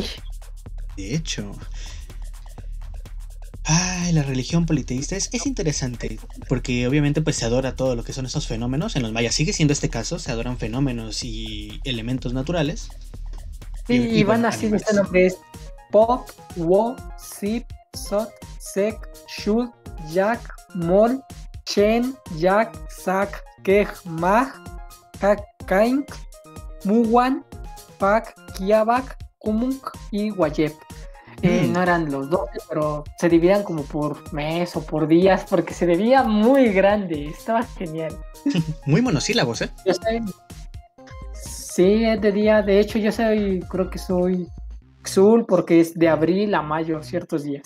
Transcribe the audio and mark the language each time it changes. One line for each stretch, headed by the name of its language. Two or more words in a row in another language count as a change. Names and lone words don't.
Spanish: De hecho... la religión politeísta es interesante, porque obviamente pues se adora todo lo que son estos fenómenos. En los mayas sigue siendo este caso, se adoran fenómenos y elementos naturales. Y van así de este nombre: es Pop, Wo, Sip, Sot, Sek, Shul, Yak, Mol, Chen, Yak, Sak, Kej, Mah, Kak, Kaink, Muwan, Pak, Kiabak, Kumunk y Wayep. No eran los 12, pero se dividían como por mes o por días, porque se veía muy grande, estaba genial. Muy monosílabos, ¿eh? Yo sé, sí, es de día, de hecho creo que soy Xul, porque es de abril a mayo, ciertos días.